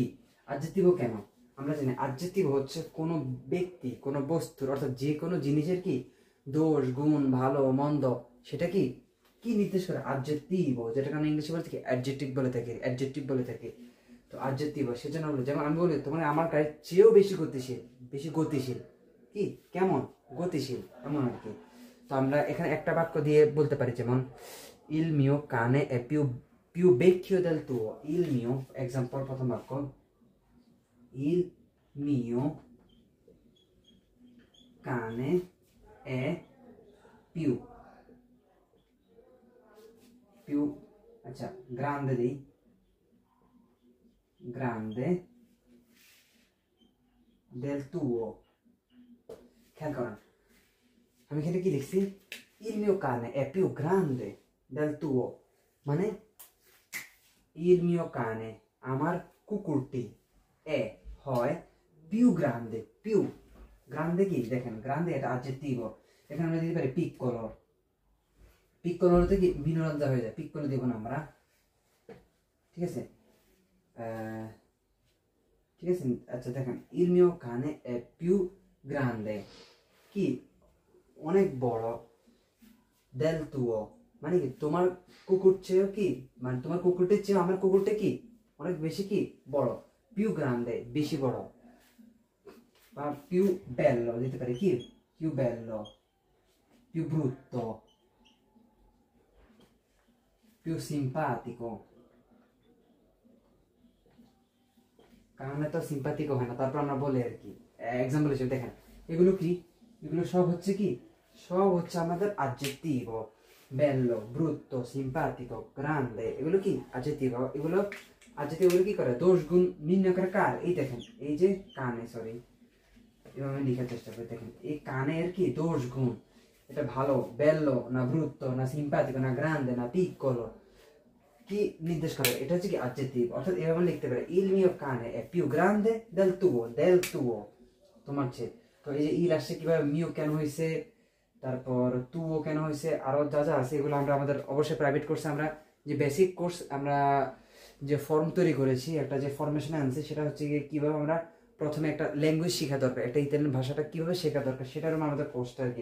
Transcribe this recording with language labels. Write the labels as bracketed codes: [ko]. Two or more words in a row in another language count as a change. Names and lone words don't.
[bn] adjetivo কেন আমরা জানি, adjetivo হচ্ছে কোনো ব্যক্তি কোনো বস্তুর অর্থাৎ যে কোনো জিনিসের কি দোষ গুণ ভালো মন্দ সেটা কি কি নির্দেশ করে, adjetivo, যেটাকে আমরা ইংলিশে বলে থাকি অ্যাডজেক্টিভ বলে থাকি। তো adjetivo সেজন্য বলি, যেমন আমি বলি তোমার আমার গাড়ির চেয়েও বেশি গতিশীল কি কেমন গতিশীল, এমন আর কি। তো আমরা এখানে একটা বাক্য দিয়ে বলতে পারি, যেমন [it] il mio cane è più vecchio del tuo, il mio, [bn] এক্সাম্পল প্রথম বাক্য, [it] il mio cane è più আচ্ছা grande di grande del tuo। [bn] খেয়াল করেন আমি এখানে কি লিখছি, [it] il mio cane è più grande del tuo, [bn] মানে [it] il mio cane [bn] আমার কুকুরটি এ হয় [it] più grande, più grande [bn] কি দেখেন, grande এটা adjetivo, এখানে আমরা দিতে পারি piccolo, piccolo হতে কি মিনোরাঞ্জা হয়ে যায়, piccolo দেব না আমরা, ঠিক আছে। ঠিক আছে, আচ্ছা দেখেন [it] il mio cane è più grande [bn] কি অনেক বড়, [it] del tuo [bn] মানে কি তোমার কুকুর চেয়েও কি, মানে তোমার কুকুরটির চেয়ে আমার কুকুরটা কি অনেক বেশি কি বড়, [it] più grande [bn] বেশি বড়, বা [it] più bello [bn] দিতে পারি কি, [it] più bello, più brutto, più simpatico, [bn] কারণ তো সিম্পাথিকও হয় না, তারপর আমরা বলি আর কি এক্সাম্পল হিসেবে দেখেন এগুলো কি, এগুলো সব হচ্ছে কি, সব হচ্ছে আমাদের [it] adjetivo, bello, brutto, simpatico, grande, [bn] এগুলো কি adjetivo, এগুলো adjetivo কি করে দোষ গুণ নির্ণয় করে কার, এই দেখেন এই যে কানে, সরি এভাবে আমি লেখার চেষ্টা করি, দেখেন এই কানের কি দোষ গুণ, এটা ভালো, bello না brutto না simpatico না grande না piccolo, কি নির্দেশ করে, এটা হচ্ছে কি adjective, অর্থাৎ এভাবে লিখতে পারে [it] il mio cane è più grande del tuo, [bn] তোমার চেয়ে। তো এই যে ইল আসছে কিভাবে, মিও কেন হয়েছে, তারপর তুও কেন হয়েছে, আরো যা যা আছে এগুলো আমরা আমাদের অবশ্যই প্রাইভেট কোর্সে, আমরা যে বেসিক কোর্স আমরা যে ফর্ম তৈরি করেছি, একটা যে ফরমেশন আনছি, সেটা হচ্ছে কিভাবে আমরা প্রথমে একটা ল্যাঙ্গুয়েজ শেখা দরকার, একটা ইতালিয়ান ভাষাটা কিভাবে শেখা দরকার, সেটার আমাদের কোর্সটা আর কি।